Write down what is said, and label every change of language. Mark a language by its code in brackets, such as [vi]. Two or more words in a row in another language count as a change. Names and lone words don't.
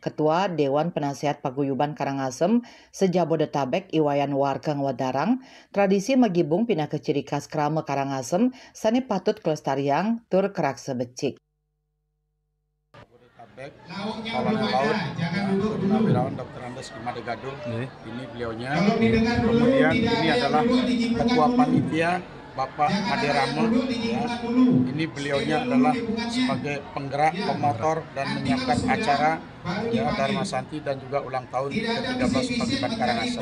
[id] Ketua Dewan Penasehat Paguyuban Karangasem sejabodetabek Iwayan Warkeng Wadarang, tradisi magibung pindah ke ciri khas krama Karangasem [ban] sane patut kelestariang tur keraksa becik. [id] Pahlawan laut, Purnawirawan Dr. Andes Imade Gaduh, ini beliaunya. Kemudian ini adalah Ketua Panitia Bapak Ade Rama, ya. Ini beliaunya adalah sebagai penggerak, pemotor dan menyiapkan acara ya Dharma Santi dan juga ulang tahun ke-13 Paguyuban Karangasem.